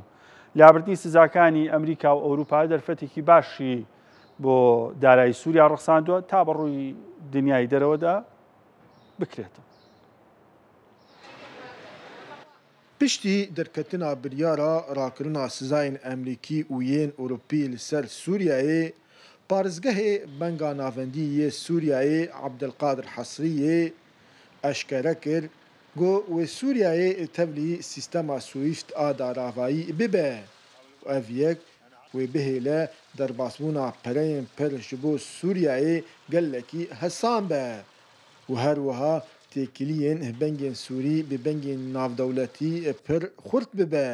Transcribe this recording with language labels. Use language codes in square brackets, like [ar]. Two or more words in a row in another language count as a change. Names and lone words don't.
[ckb] لابردنی سزاکانی ئەمریکا و ئەوروپا دەرفەتێکی باشی بۆ دارایی سووریا ڕخساندووە تا بەڕووی دنیای دەرەوەدا بکرێتەوە. [ku] پشتی دەرکەتنا بریارە ڕاکردنا سزایên ئەمریکی û yên Ewropî li ser Sûriyeyê Parêzgehê Benga Navendî yê Sûriyeyê Abdelqadir Hesriyê eşkere kir got wê Sûriyeyê tevlî sîstema Swift a daravayî bibe. Ev yek wê bihêle derbasbûna pereyên pir ji bo Sûriyeyê gelekî hesan be û her wiha têkiliyên bengên Sûrî bi bengên navdewletî pir xurt bibe.